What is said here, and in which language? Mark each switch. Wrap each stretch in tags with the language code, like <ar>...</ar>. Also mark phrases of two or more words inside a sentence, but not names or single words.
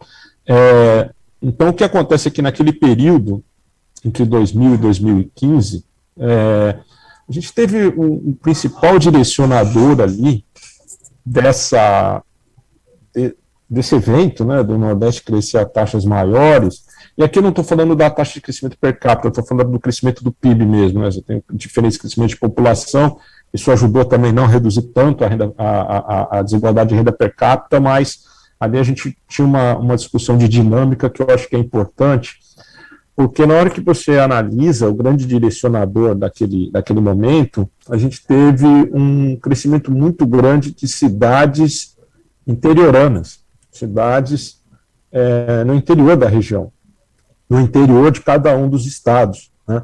<pt>Então, o que acontece é que naquele período, entre 2000 e 2015, a gente teve um principal direcionador ali desse evento, né, do Nordeste crescer a taxas maiores. E aqui eu não estou falando da taxa de crescimento per capita, eu estou falando do crescimento do PIB mesmo, né, você tem diferentes crescimentos de população, isso ajudou também não a reduzir tanto a desigualdade de renda per capita, mas ali a gente tinha uma discussão de dinâmica que eu acho que é importante, porque na hora que você analisa o grande direcionador daquele momento, a gente teve um crescimento muito grande de cidades interioranas, cidades no interior da região, no interior de cada um dos estados, né?</pt>